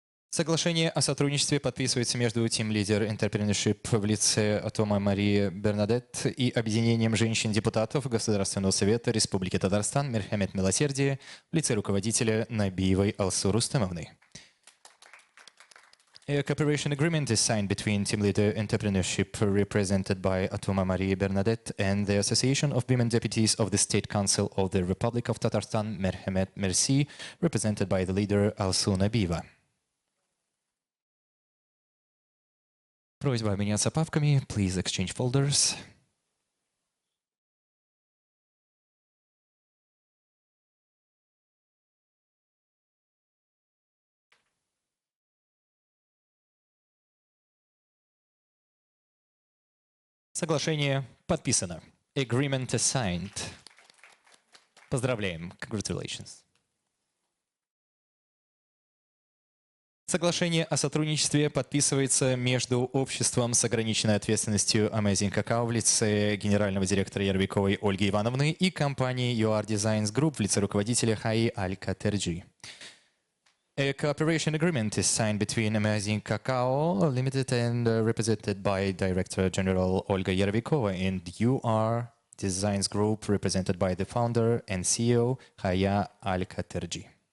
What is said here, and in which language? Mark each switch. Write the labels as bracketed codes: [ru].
[ru] Соглашение о сотрудничестве подписывается между Team Leader Entrepreneurship в лице Тома Марии Бернадет и Объединением женщин-депутатов Государственного совета Республики Татарстан Мерхамет Милосердие в лице руководителя Набиевой Алсу Рустемовны. [en] A cooperation agreement is signed between Team Leader Entrepreneurship, represented by Atoma Marie Bernadette, and the Association of Women Deputies of the State Council of the Republic of Tatarstan, Merhamet Merci, represented by the leader Alsu Nabieva. [ru] Просьба обменяться папками. [en] Please exchange folders. [ru] Соглашение подписано. [en] Agreement is signed. [ru] Поздравляем. [en] Congratulations. [ru] Соглашение о сотрудничестве подписывается между обществом с ограниченной ответственностью Amazing Cacao в лице генерального директора Яровиковой Ольги Ивановны и компании UR Designs Group в лице руководителя Хаи Аль-Катерджи. [en] A cooperation agreement is signed between Amazing Cacao Limited and represented by Director General Olga Yarovikova and UR Designs Group, represented by the founder and CEO Haya Al-Khaterji.